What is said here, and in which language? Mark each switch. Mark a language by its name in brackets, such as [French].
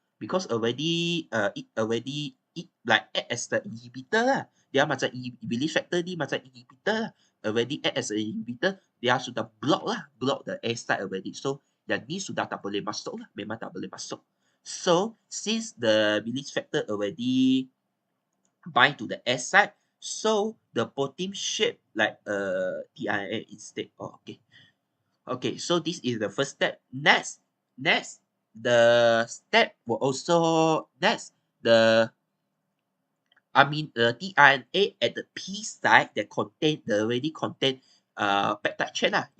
[English] Because already it like act as the inhibitor lah. [Malay] Dia macam release factor ni macam inhibitor lah. [English] Already act as an inhibitor, [Malay] dia sudah [English] block the A site already. [Malay] So yang ni sudah tak boleh masuk lah. Memang tak boleh masuk. [English] So since the release factor already bind to the S site, so the protein shape like tRNA instead. Oh, okay. Okay, so this is the first step. Next, the step will also the tRNA at the P site that already contain peptide chain lah.